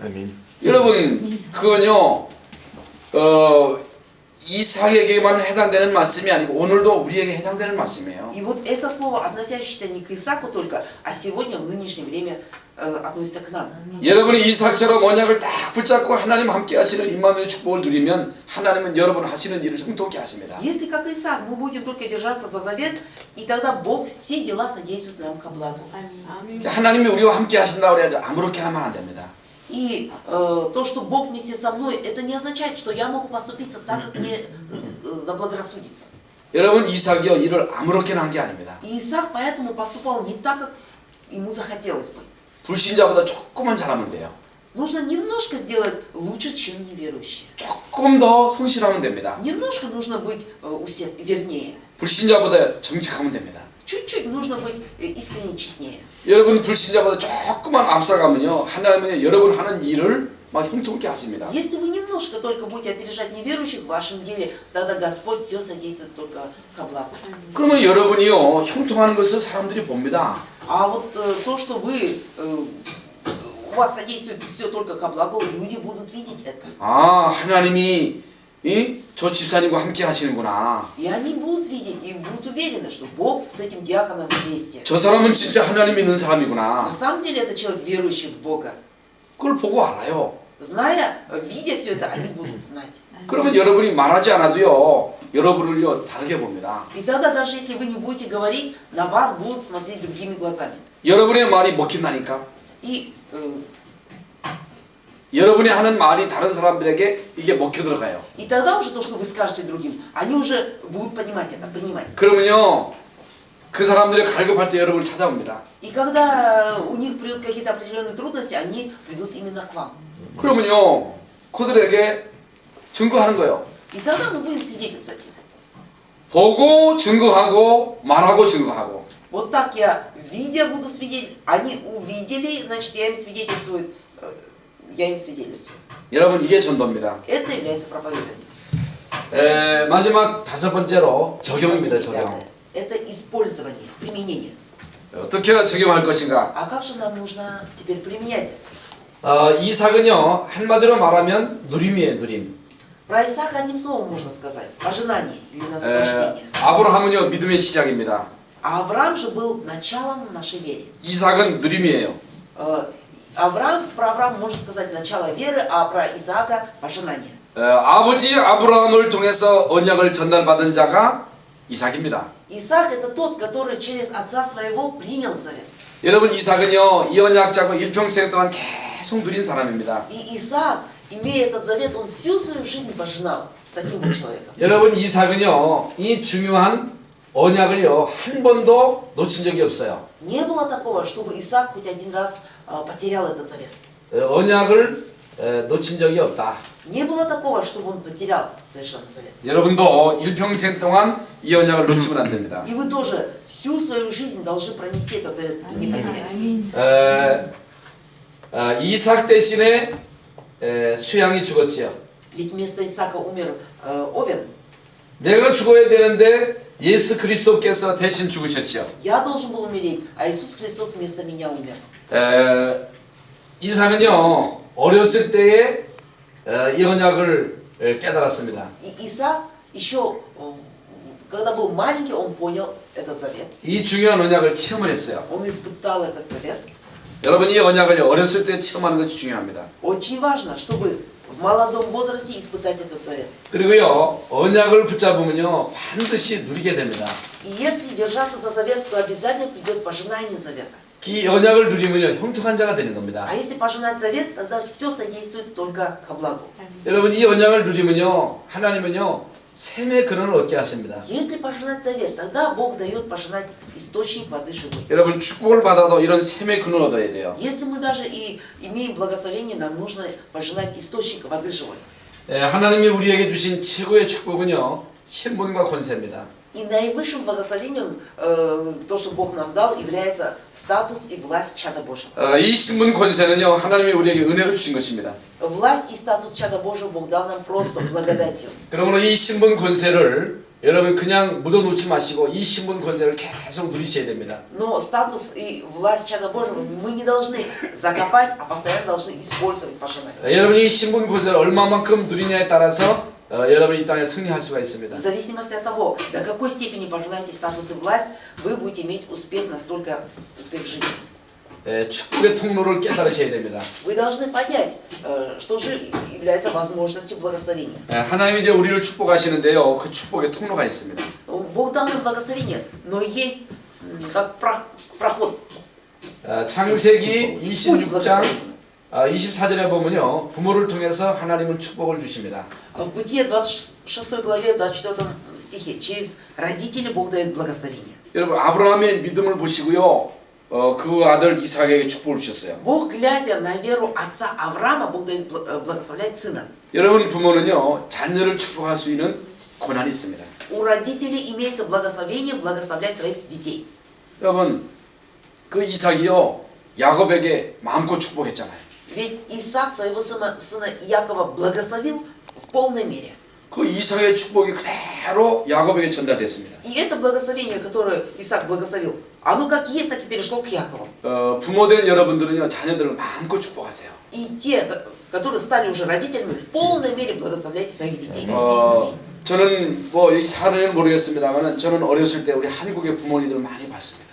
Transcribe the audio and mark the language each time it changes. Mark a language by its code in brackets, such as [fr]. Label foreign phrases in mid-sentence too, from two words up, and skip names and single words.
[ko] 여러분 그건요 이삭에게만 해당되는 말씀이 아니고 오늘도 우리에게 해당되는 말씀이에요. [ru] И вот это слово, относящееся не к Исааку только, а сегодня, в нынешнее время, относится к нам. [ko] 여러분이 이삭처럼 언약을 딱 붙잡고 하나님 함께 하시는 임마누엘의 축복을 누리면 하나님은 여러분 하시는 일을 형통케 하십니다. [ru] Если, как Исаак, мы будем только держаться за завет, и тогда Бог все дела содействует нам ко благу. [ko] 하나님이 우리와 함께 하신다고 그래야지 아무렇게나 하면 안 됩니다. [ru] И то, что Бог вместе со мной, это не означает, что я могу поступиться так, как мне заблагорассудится. [ko] 여러분 이삭이요 일을 아무렇게나 한 게 아닙니다. [ru] И Исаак поэтому поступал не так, как ему захотелось бы. [ko] 불신자보다 조금만 잘하면 돼요. [ru] Нужно немножко сделать лучше, чем неверующие. [ko] 조금 더 성실하면 됩니다. [ru] Немножко нужно быть вернее. [ko] 불신자보다 정직하면 됩니다. [ru] Чуть-чуть нужно быть искренне честнее. [ko] 여러분 불신자보다 조금만 앞서가면요 하나님은 여러분 하는 일을 막 형통케 하십니다. [ru] Если вы немножко только будете опережать неверующих в вашем деле, тогда Господь все содействует только ко благу. [ko] 그러면 여러분이요 형통하는 것을 사람들이 봅니다. [ru] А вот то, что вы, у вас содействует все только ко благу, люди будут видеть это. [ko] 아, 하나님이 저 집사님과 함께 하시는구나. [ru] И они будут видеть, и будут уверены, что Бог с этим диаконом вместе. [ko] 저 사람은 진짜 하나님 믿는 사람이구나. [ru] На самом деле это человек, верующий в Бога. [ko] 그걸 보고 알아요. [ru] Зная, видя все это, они будут знать. [ko] 그러면 여러분이 말하지 않아도요, 여러분을요 다르게 봅니다. [ru] И тогда, даже если вы не будете говорить, на вас будут смотреть другими глазами. [ko] 여러분의 말이 먹힌다니까. [ru] И [ko] 여러분이 하는 말이 다른 사람들에게 이게 먹혀 들어가요. [ru] И тогда уже то, что вы скажете другим, они уже будут понимать это, принимать. [ko] 그러면요, 그 사람들이 갈급할 때 여러분을 찾아옵니다. [ru] И когда у них придут какие-то определенные трудности, они придут именно к вам. [ko] 그러면요, 그들에게 증거하는 거예요. [ru] И тогда мы будем свидетельствовать. [ko] 보고 증거하고 말하고 증거하고. [ru] Вот так я, видя, буду свидетельствовать. Они увидели, значит, я им свидетельствую. [ko] 여러분, 이게 전도입니다. [ru] Это является проповедью. [ko] 마지막 다섯 번째로 적용입니다. 적용. [ru] Это использование, применение. [ko] 어떻게 적용할 것인가? [ru] А как же нам нужно теперь применять это? [ko] 이삭은요, 한마디로 말하면 누림이에요, 누림. [ru] Про Исаака одним словом можно сказать. Пожинание или наслаждение. [ko] 아브라함은요, 믿음의 시작입니다. [ru] А Авраам же был началом нашей веры. [ko] 이삭은 누림이에요. [ru] Про Авраама можно сказать начало веры, а про Исаака пожинание. [ko] 아버지 아브라함을 통해서 언약을 전달받은 자가 이삭입니다. [ru] Исаак это тот, который через отца своего принял завет. [ko] 여러분, 이삭은요, 이 언약 잡고 일평생 동안 계속 누린 사람입니다. [ru] И Исаак, имея этот завет, он всю свою жизнь пожинал. Таким был человеком. [ko] 여러분, 이삭은요, 이 중요한 언약을요, 한 번도 놓친 적이 없어요. [ru] Не было такого, чтобы Исаак хоть один раз потерял этот завет. [ko] 언약을 놓친 적이 없다. [ru] Не было такого, чтобы он потерял совершенно завет. [ko] 여러분도 일평생 동안 이 언약을 놓치면 안 됩니다. [ru] И вы тоже всю свою жизнь должны пронести этот завет и не потерять. [ko] 이삭 대신에 수양이 죽었지요. [ru] Ведь вместо Исаака умер Овен. [ko] 내가 죽어야 되는데 예수 그리스도께서 대신 죽으셨지요. [ru] Я должен был умереть, а Иисус Христос вместо меня умер. [ko] 이삭은요, 어렸을 때에 이 언약을 깨달았습니다. [ru] И Исаак еще, когда был маленький, он понял этот завет. [ko] 이 중요한 언약을 체험을 했어요. [ru] Он испытал этот завет. [ko] 여러분, 이 언약을 어렸을 때 체험하는 것이 중요합니다. [ru] Очень важно, чтобы в молодом возрасте испытать этот завет. [ko] 그리고요, 언약을 붙잡으면요, 반드시 누리게 됩니다. [ru] И если держаться за завет, то обязательно придет пожинание завета. [ko] 이 언약을 누리면요, 형통한 자가 되는 겁니다. [ru] А если пожинать завет, тогда все содействует только ко благу. [ko] 여러분, 이 언약을 누리면요, 하나님은요, 샘의 근원을 얻게 하십니다. [ru] Если пожинать завет, тогда Бог дает пожинать источник воды живой. [ko] 여러분, 축복을 받아도 이런 샘의 근원을 얻어야 돼요. [ru] Если мы даже и имеем благословение, нам нужно пожинать источник воды живой. [ko] 하나님이 우리에게 주신 최고의 축복은요, 신분과 권세입니다. [ru] И наивысшим благословением, то, что Бог нам дал, является статус и власть чада Божьего. [ko] 이 신분 권세는요, 하나님이 우리에게 은혜로 주신 것입니다. [ru] Власть и статус чада Божьего Бог дал нам просто благодатью. [ko] 그러므로 이 신분 권세를 여러분 그냥 묻어놓지 마시고 이 신분 권세를 계속 누리셔야 됩니다. [ru] Но статус и власть чада Божьего мы не должны закопать, а постоянно должны использовать, пожинать. [ko] 여러분이 이 신분 권세를 얼마만큼 누리냐에 따라서 여러분이 이 땅에 승리할 수가 있습니다. [ru] В зависимости от того, до какой степени пожинаете статус и власть, вы будете иметь успех, настолько успех в жизни. [ko] 축복의 통로를 깨달으셔야 됩니다. [ru] Вы должны понять, что же является возможностью благословения. [ko] 하나님이 이제 우리를 축복하시는데요, 그 축복의 통로가 있습니다. [ru] Бог дал нам благословение, но есть как проход. [ko] 창세기 26장 24절에 보면요, 부모를 통해서 하나님은 축복을 주십니다. [ru] В Бытие 26 главе 24 стихе через родителей Бог дает благословение. [ko] 여러분, 아브라함의 믿음을 보시고요, 그 아들 이삭에게 축복을 주셨어요. [ru] Бог, глядя на веру отца Авраама, Бог дает благословлять сына. [ko] 여러분 부모는요, 자녀를 축복할 수 있는 권한이 있습니다. [ru] У родителей имеется благословение благословлять своих детей. [ko] 여러분, 그 이삭이요, 야곱에게 마음껏 축복했잖아요. [ru] Ведь Исаак своего сына Иакова благословил в полной мере. [ko] 그 이삭의 축복이 그대로 야곱에게 전달됐습니다. [ru] И это благословение, которое Исаак благословил, Оно как есть, так и перешло к Якову. [ko] 부모된 여러분들은요 자녀들을 마음껏 축복하세요. [ru] И те, которые стали уже родителями, в полной мере благословляйте своих детей. [ko] 저는 뭐 여기 사는지는 모르겠습니다만은 저는 어렸을 때 우리 한국의 부모님들 많이 봤습니다.